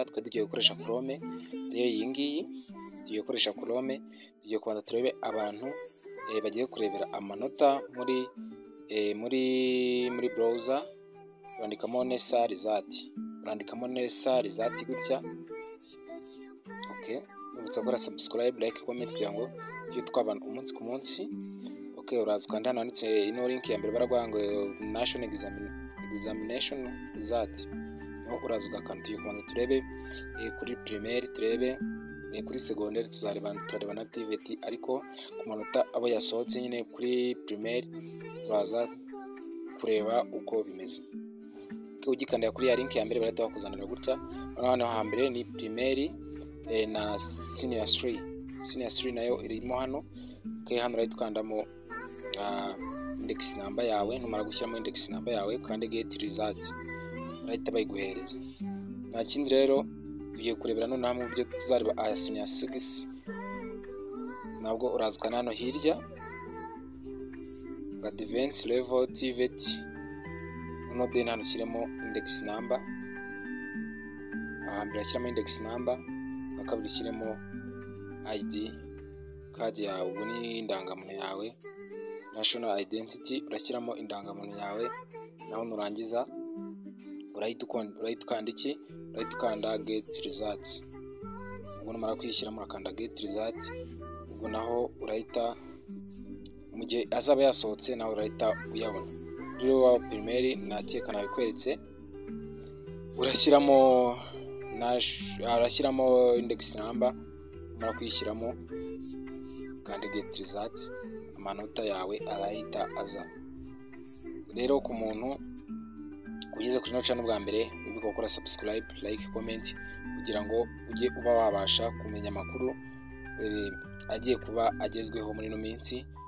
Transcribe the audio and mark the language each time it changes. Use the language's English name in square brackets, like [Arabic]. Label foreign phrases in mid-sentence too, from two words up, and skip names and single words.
[Kinyarwanda] Twe tugiye gukoresha Chrome, ariyo iyi ngiyi. Tugiye gukoresha Chrome, tugiye kubanza turebe abantu bagiye kurebera amanota muri browser. Urandikamo NESA result, gutya. Okay, nubutsa gukora [English] subscribe, like, comment [Kinyarwanda] kugira ngo tujye twabana umunsi ku munsi. Okay, uraza ukanda hano handitse ino link ya mbere baravuga ngo [English] national examination result. [Kinyarwanda] Niho uraza ugakanda. Tugiye kubanza turebe kuri primaire, turebe kuri secondaire, turareba na TVET, ariko ku manota abo yasohotse nyine kuri primaire turaza kureba uko bimeze. Ugikandira kuri ya link ya mbere barahita bakuzanira gutya. Hano hambere ni primaire na senior 3 nayo irimo hano. Okay, hano right ukandamo [English] index number [Kinyarwanda] yawe, numara gushyiramo [English] index number [Kinyarwanda] yawe kandi [English] get result right [Kinyarwanda] bayiguhereza. Nta kindi rero, tugiye kurebera none hamwe uburyo tuzareba aya senior 6. Nabwo urazukana hano hirya [English] advanced level TVET, [Kinyarwanda] then hano ushyiremo [English] index number. [Kinyarwanda] Ahambere ashyiramo [English] index number, [Kinyarwanda] akabiri ushyiremo [English] ID card [Kinyarwanda] yawe, ubu ni indangamuntu yawe, [English] national identity, [Kinyarwanda] urashyiramo indangamuntu yawe. Naho nurangiza urahita ukanda [English] get results. [Kinyarwanda] Ubwo numara kwishyiramo urakanda [English] get result. [Kinyarwanda] Ubwo naho urahita, mu gihe azaba yasohotse nawe urahita uyabona. Rero wa primaire nakeka nabikweretse, urashyiramo [English] index number, [Kinyarwanda] umara kuyishyiramo kandi [English] get results, [Kinyarwanda] amanota yawe arahita aza. Rero ku muntu ugeze kuri no channel bwa mbere, wibuke gukora [English] subscribe, like, comment [Kinyarwanda] kugira ngo ujye uba wabasha kumenya amakuru agiye kuba agezweho muri no minsi.